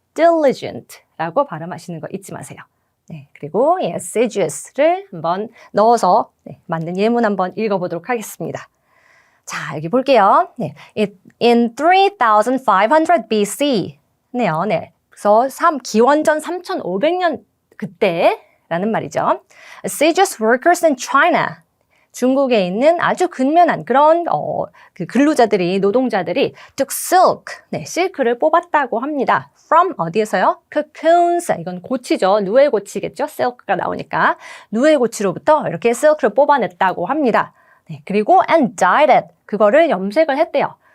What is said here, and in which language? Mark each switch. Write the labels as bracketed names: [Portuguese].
[Korean] diligent라고 발음하시는 거 잊지 마세요. 그리고 assiduous를 한번 넣어서 만든 예문 한번 읽어보도록 하겠습니다. 자, 여기 볼게요. [English] In 3500 BC. [Korean] 네요. 그래서 기원전 3500년 그때라는 말이죠. [English] Assiduous workers in China. [Korean] 중국에 있는 아주 근면한 그런 그 근로자들이, 노동자들이 [English] took silk, [Korean] 실크를 뽑았다고 합니다. From 어디에서요? cocoons, 이건 고치죠. 누에 고치겠죠? silk가 나오니까. 누에 고치로부터 이렇게 silk를 뽑아냈다고 합니다. 그리고 [English] and dyed it, [Korean] 그거를 염색을 했대요.